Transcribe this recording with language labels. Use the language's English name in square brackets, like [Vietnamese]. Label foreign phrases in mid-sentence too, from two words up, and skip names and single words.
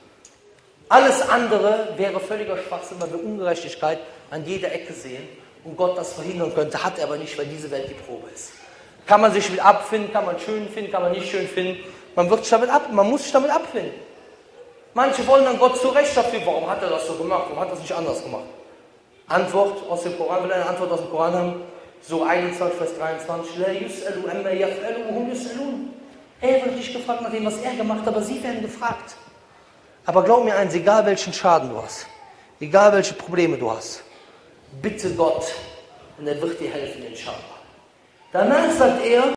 [German] Alles andere wäre völliger Schwachsinn, weil wir Ungerechtigkeit an jeder Ecke sehen und Gott das verhindern könnte, hat er aber nicht, weil diese Welt die Probe ist. Kann man sich mit abfinden, kann man schön finden, kann man nicht schön finden. Man muss sich damit abfinden. Manche wollen dann Gott zurecht dafür, warum hat er das so gemacht, warum hat er das nicht anders gemacht? Antwort aus dem Koran, will eine Antwort aus dem Koran haben, so 21, Vers 23, [Arabic] لا يسأل عما يفعل وهم يسألون. [German] Er wird nicht gefragt nach dem, was er gemacht hat, aber sie werden gefragt. Aber glaub mir eins, egal welchen Schaden du hast, egal welche Probleme du hast, bitte Gott und er wird dir helfen, inshallah. Danach sagt er,